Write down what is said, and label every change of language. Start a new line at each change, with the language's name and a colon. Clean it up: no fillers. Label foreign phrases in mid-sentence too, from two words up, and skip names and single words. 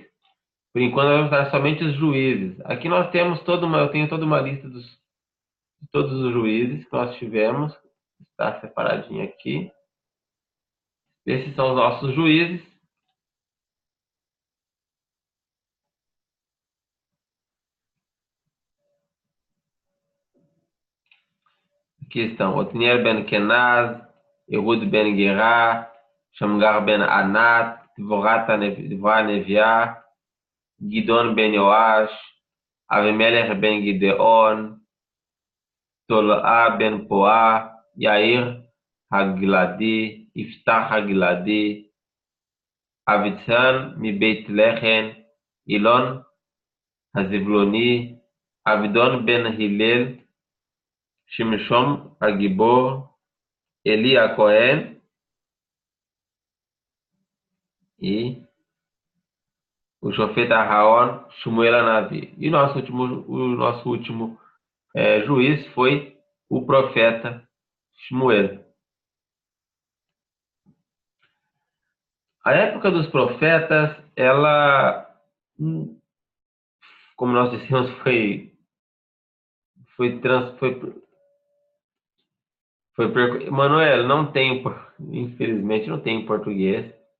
Portuguese: Por enquanto, vamos dar somente os juízes. Aqui nós temos eu tenho toda uma lista de todos os juízes que nós tivemos. Está separadinho aqui. Esses são os nossos juízes. Aqui estão Otniel ben Kenaz, Ehud ben Gerá, Shamgar ben Anat, Dvorah Neviah, Gidon ben Yoash, Avimelech ben Gideon, Tolá ben Poá, Yair Hagladi, Iftach Hagladi, Avitsan mi Beit Lechen, Ilon Hazivloni, Avidon ben Hillel, Shimshon Agibor, Eli a Cohen e o Shofet Aharon, Shmuel Anavi. E o nosso último juiz foi o profeta Shmuel. A época dos profetas, ela, como nós dissemos, Manuel, não tem, infelizmente, não tem em português.